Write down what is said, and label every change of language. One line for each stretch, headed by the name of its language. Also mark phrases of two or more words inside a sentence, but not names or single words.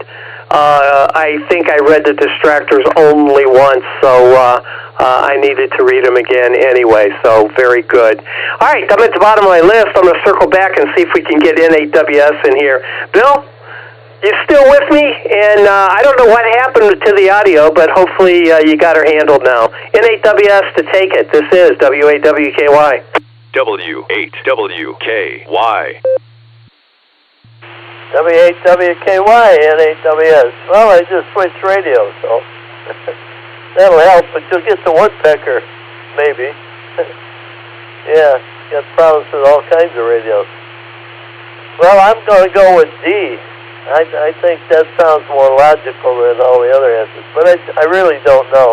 English: I think I read the distractors only once, so I needed to read them again anyway, so very good. All right, I'm at the bottom of my list. I'm going to circle back and see if we can get N8WS in here. Bill, you still with me? And I don't know what happened to the audio, but hopefully you got her handled now. N8WS to take it. This is WAWKY. W8WKY. W8WKY, N8WS. Well, I just switched radios, so that'll help, but you'll get the woodpecker, maybe. Yeah, got problems with all kinds of radios. Well, I'm going to go with D. I think that sounds more logical than all the other answers, but I really don't know.